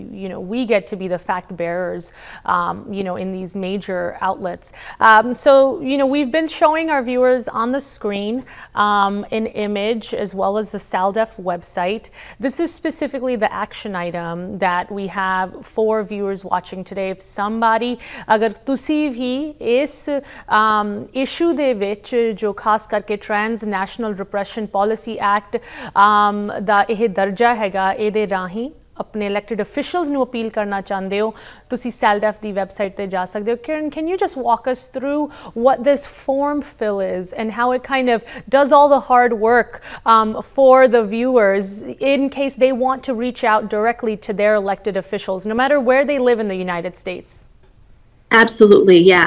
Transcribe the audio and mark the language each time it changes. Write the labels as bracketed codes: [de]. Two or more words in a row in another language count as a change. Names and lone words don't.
[en] You know, we get to be the fact bearers, you know, in these major outlets. So, you know, we've been showing our viewers on the screen an image as well as the SALDEF website. This is specifically the action item that we have for viewers watching today. If somebody, [pa] ਅਗਰ ਤੁਸੀਂ ਵੀ ਇਸ issue ਦੇ ਵਿੱਚ ਜੋ ਖਾਸ ਕਰਕੇ [en] transnational repression policy act [pa] ਦਾ ਇਹ ਦਰਜਾ ਹੈਗਾ ਇੱਦੇ ਰਾਹੀਂ ਆਪਣੇ [en] elected officials [pa] ਨੂੰ appeal ਕਰਨਾ ਚਾਹੁੰਦੇ ਹੋ ਤੁਸੀਂ SALDEF ਦੀ website ਤੇ ਜਾ ਸਕਦੇ ਹੋ [en] Kiran can you just walk us through what this form fill is and how it kind of does all the hard work for the viewers in case they want to reach out directly to their elected officials no matter where they live in the United States? Absolutely, yeah.